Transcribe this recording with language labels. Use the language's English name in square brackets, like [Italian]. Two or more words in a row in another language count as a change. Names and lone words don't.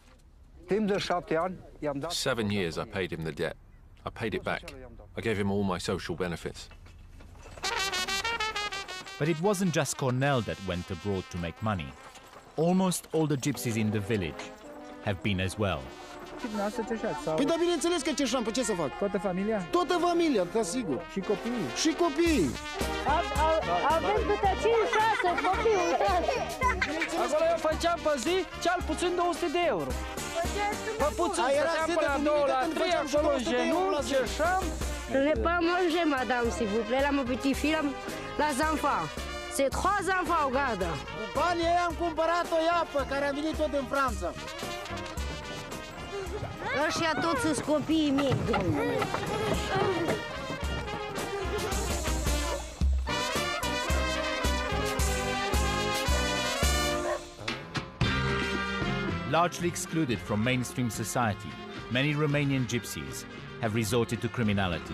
[English] 7 years I paid him the debt. I paid it back. I gave him all my social benefits. But it wasn't just Cornel that went abroad to make money. Almost all the gypsies in the village have been as well. [Romanian] Păi da, bineînțeles că ceșam, pe ce să fac? Toată familia? Toată familia, da, sigur. Și copiii? Și copiii. Avem câte 5-6 copii, uitați. Acolo eu făceam pe zi cel puțin 200 de euro. Pe puțin, stăteam până la 2 la 3, acolo în genunchi, ceșam. [French] Ne pas manger, madame, s'il vous plaît. La mon petit fils, la enfants. C'est 3 enfants, regarde. [Romanian] Cu banii ăia am cumpărat o iapă, care a venit tot din Franța. Ăștia toți sunt copiii mei, domnule. [English] Largely excluded from mainstream society, many Romanian gypsies have resorted to criminality.